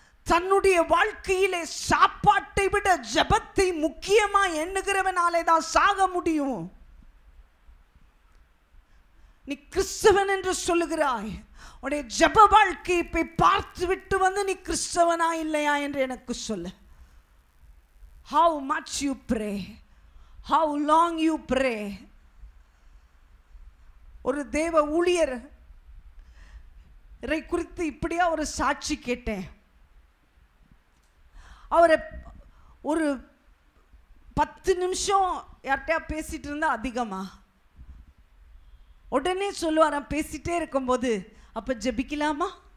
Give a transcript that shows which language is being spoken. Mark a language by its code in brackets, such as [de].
[ta] தன்னுடைய வாழ்க்கையிலே சாப்பாட்டை விட ஜெபத்தை முக்கியமா எண்ணுகிறவனாலே தான் சாக முடியும். நீ கிறிஸ்தவன் என்று சொல்லுகிறாய், உன்னுடைய ஜெப வாழ்க்கையை போய் பார்த்து விட்டு வந்து நீ கிறிஸ்தவனா இல்லையா என்று எனக்கு சொல்லு. [en] How much you pray, how long you pray. [ta] ஒரு தேவ ஊழியர் குறித்து இப்படியா ஒரு சாட்சி கேட்டேன். அவரை ஒரு 10 நிமிஷம் யார்கிட்டயா பேசிட்டு இருந்தா அதிகமா? உடனே சொல்லுவாராம் பேசிட்டே இருக்கும்போது, அப்போ ஜெபிக்கலாமா?